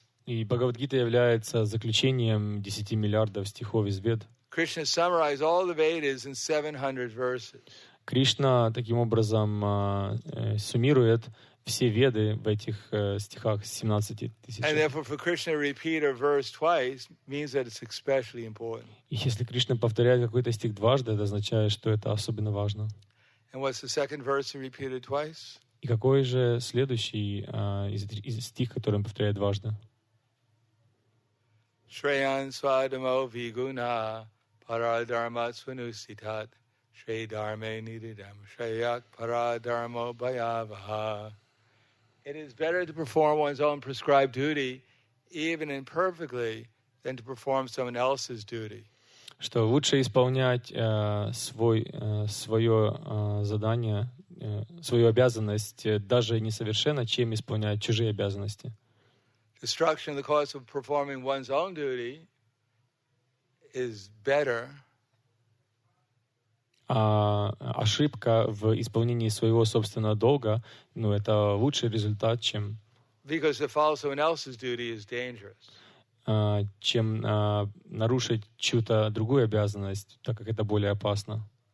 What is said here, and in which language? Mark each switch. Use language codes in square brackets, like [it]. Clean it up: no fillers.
[ru] И Бхагавад-гита является заключением 10 миллиардов стихов из Вед. [en] Krishna summarized all the Vedas in 700 verses. [ru] Кришна таким образом суммирует все Веды в этих стихах 17 тысяч. [en] And therefore for Krishna to repeat a verse twice means that it's especially important. [ru] И если Кришна повторяет какой-то стих дважды, это означает, что это особенно важно. [en] And what's the second verse he repeated twice? [ru] И какой же следующий из стих, который он повторяет дважды? [sa] Shreyan swadamo viguna paradharma swanusitat shre dharme nididam shreyak paradharmo bhayavaha. [en] It is better to perform one's own prescribed duty, even imperfectly, than to perform someone else's duty. [ru] Что лучше исполнять свое задание, свою обязанность даже несовершенно, чем исполнять чужие обязанности. [en] Destruction in the course of performing one's own duty is better. [ru] А ошибка в исполнении своего собственного долга, это лучший результат, чем нарушить чью-то другую обязанность, так как это более опасно.